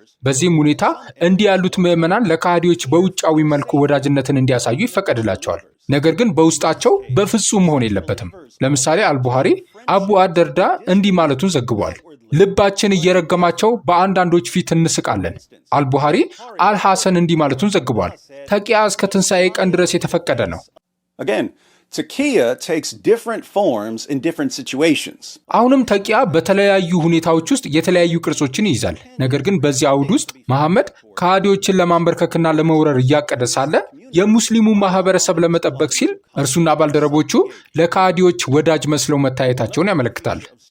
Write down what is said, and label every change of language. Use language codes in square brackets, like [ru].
[am] በዚህም ሁኔታ እንዲህ ያሉት ምዕመናን ለከሃዲዎች በውጫዊ መልኩ ወዳጅነትን እንዲያሳዩ ይፈቀድላቸዋል። ነገር ግን በውስጣቸው በፍጹም መሆን የለበትም። ለምሳሌ አልቡሃሪ አቡ አደርዳ እንዲህ ማለቱን ዘግቧል። ልባችን እየረገማቸው በአንዳንዶች ፊት እንስቃለን። አልቡሃሪ አልሐሰን እንዲህ ማለቱን ዘግቧል። ተቂያ እስከ ትንሣኤ ቀን ድረስ የተፈቀደ ነው። [en] Again, taqiyya takes different forms in different situations. [am] አሁንም ተቂያ በተለያዩ ሁኔታዎች ውስጥ የተለያዩ ቅርጾችን ይይዛል። ነገር ግን በዚህ አውድ ውስጥ መሐመድ ከሃዲዎችን ለማንበርከክና ለመውረር እያቀደ ሳለ የሙስሊሙ ማህበረሰብ ለመጠበቅ ሲል እርሱና ባልደረቦቹ ለከሃዲዎች ወዳጅ መስለው መታየታቸውን ያመለክታል።